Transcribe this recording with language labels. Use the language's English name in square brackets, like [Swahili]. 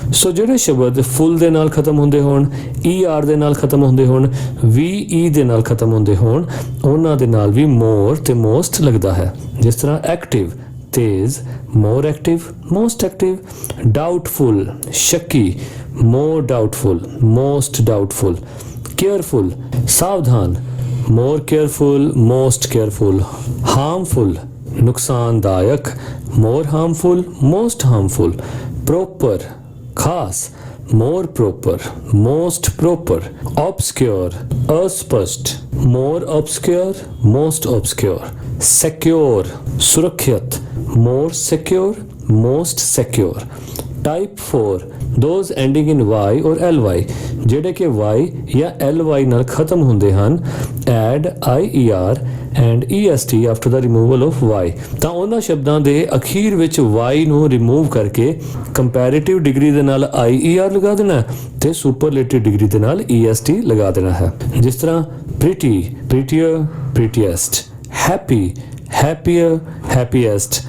[Punjabi] So ਜਿਹੜੇ ਸ਼ਬਦ full ਦੇ ਨਾਲ ਖਤਮ ਹੁੰਦੇ ਹੋਣ, er ਦੇ ਨਾਲ ਖਤਮ ਹੁੰਦੇ ਹੋਣ, ve ਦੇ ਨਾਲ ਖਤਮ ਹੁੰਦੇ ਹੋਣ, ਉਹਨਾਂ ਦੇ ਨਾਲ ਵੀ more ਤੇ most ਲੱਗਦਾ ਹੈ। ਜਿਸ ਤਰ੍ਹਾਂ active, ਤੇਜ਼। [English] more active, most active. doubtful, ਸ਼ੱਕੀ। more doubtful, most doubtful. careful, ਸਾਵਧਾਨ। more careful, most careful. harmful, ਨੁਕਸਾਨਦਾਇਕ। more harmful, most harmful. proper, ਖਾਸ। more proper, most proper. obscure, अस्पष्ट। more obscure, most obscure. secure, ਸੁਰੱਖਿਅਤ। more secure, most secure. Type 4. Those ending in y or ly, [Punjabi] ਜਿਹੜੇ ਕਿ y ਜਾਂ ly ਨਾਲ ਖਤਮ ਹੁੰਦੇ ਹਨ। [English] add ier and est after the removal of y. [Punjabi] ਤਾਂ ਉਹਨਾਂ ਸ਼ਬਦਾਂ ਦੇ ਅਖੀਰ ਵਿੱਚ y ਨੂੰ ਰਿਮੂਵ ਕਰਕੇ ਕੰਪੈਰੀਟਿਵ ਡਿਗਰੀ ਦੇ ਨਾਲ ier ਲਗਾ ਦੇਣਾ ਤੇ ਸੁਪਰਲੇਟਿਵ ਡਿਗਰੀ ਦੇ ਨਾਲ est ਲਗਾ ਦੇਣਾ ਹੈ। [English] ਜਿਸ ਤਰ੍ਹਾਂ pretty, prettier, prettiest. happy, happier, happiest.